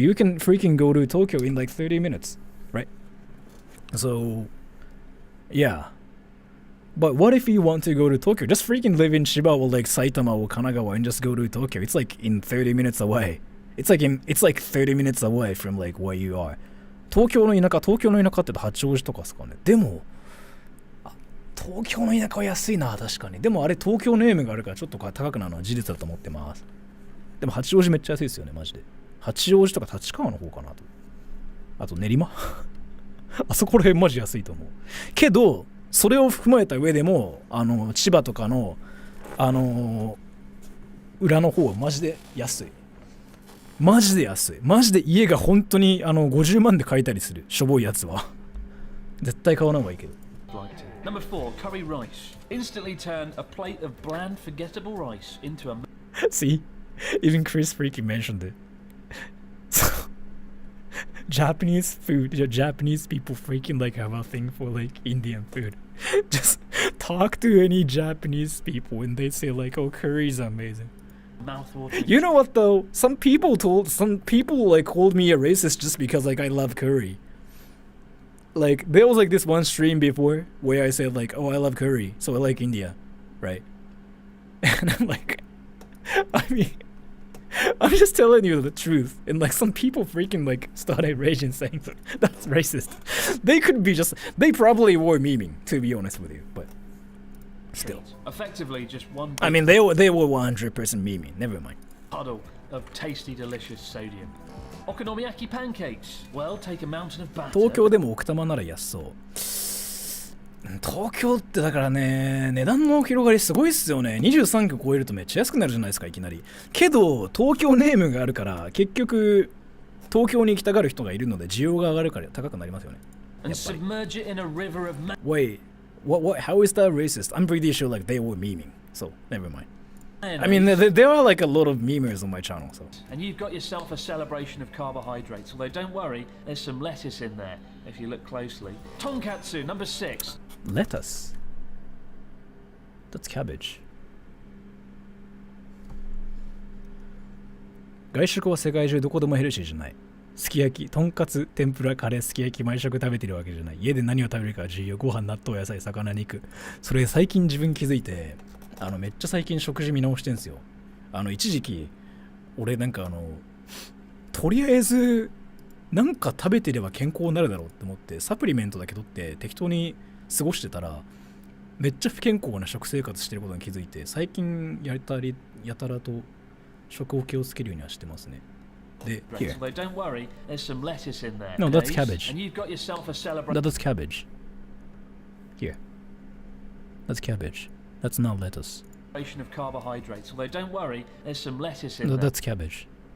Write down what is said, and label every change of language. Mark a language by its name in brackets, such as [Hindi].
[English] You can freaking go to Tokyo in like 30 minutes, right? So, yeah. But what if you want to go to Tokyo? Just freaking live in Chiba or like Saitama or Kanagawa and just go to Tokyo. It's like in 30 minutes away. It's like 30 minutes away from like where you are. [Japanese] 東京の田舎って言うと八王子とかですかね。でも東京の田舎は安いな、確かに。でもあれ東京ネームがあるからちょっと高くなるのは事実だと思ってます。でも八王子めっちゃ安いですよね、マジで。八王子とか立川の方かなと。あと練馬あそこら辺マジ安いと思う。けどそれを踏まえた上でも千葉とかの裏の方はマジで安い。マジで安い。マジで家が本当に50万で買えたりする。しょぼいやつは絶対買わない方がいいけど。 [English] Number 4, curry rice. Instantly turn a plate of bland, forgettable rice into a... See? Even Chris freaking mentioned it. So, Japanese food, Japanese people freaking like have a thing for like Indian food. Just talk to any Japanese people and they say like, oh, curry is amazing. You know what though? Some people like called me a racist just because like I love curry. Like, there was like this one stream before where I said like, oh, I love curry, so I like India, right? And I'm like, I mean, I'm just telling you the truth. And like some people freaking like started raging saying that's racist. They probably were memeing, to be honest with you, but still. Effectively just one... I mean, they were 100% memeing, never mind. Puddle of tasty, delicious sodium. Okonomiyaki pancakes. Well, take a mountain of batter. [Japanese] 東京でも奥多摩なら安そう。東京ってだからね、値段の広がりすごいっすよね。 23区超えるとめっちゃ安くなるじゃないですか、いきなり。けど、東京ネームがあるから、結局、東京に行きたがる人がいるので、需要が上がるから高くなりますよね。やっぱり。 [English] Wait, what, how is that racist? I'm pretty sure like they were memeing, so never mind. I mean, there are like a lot of memers on my channel, so. And you've got yourself a celebration of carbohydrates, although don't worry, there's some lettuce in there, if you look closely. Tonkatsu, number 6. Lettuce. That's cabbage. [Japanese] 外食は世界中どこでもヘルシーじゃない。すき焼き、とんかつ、天ぷら、カレー、すき焼き、毎食食べてるわけじゃない。家で何を食べるか重要。ご飯、納豆、野菜、魚、肉。それ最近自分気づいて、めっちゃ最近食事見直してんすよ。一時期、俺なんかとりあえず、なんか食べてれば健康になるだろうって思って、サプリメントだけ取って適当に過ごしてたら、めっちゃ不健康な食生活してることに気づいて、最近やたらと食を気をつけるようにはしてますね。 [English] で、here. Don't worry, there's some lettuce in there. No, that's cabbage. And you've got yourself a celebration. That's cabbage. Here. That's cabbage. That's not lettuce. Of carbohydrates. Although don't worry, there's some lettuce in No, there. that's cabbage.